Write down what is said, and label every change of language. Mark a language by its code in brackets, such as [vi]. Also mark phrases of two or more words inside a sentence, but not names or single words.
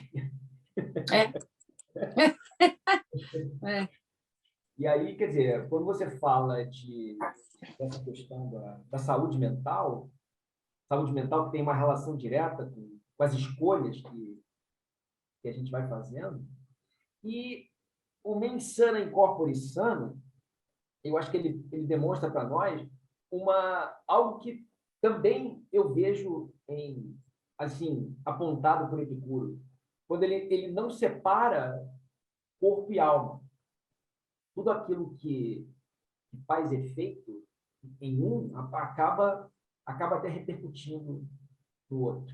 [pt] É. É. E aí, quer dizer, quando você fala dessa questão da saúde mental que tem uma relação direta com as escolhas que a gente vai fazendo, e o [la] mens sana in corpore sano, [pt] eu acho que ele demonstra para nós algo que também eu vejo assim, apontado por Epicuro, quando ele não separa corpo e alma. Tudo aquilo que faz efeito em um acaba até repercutindo no outro.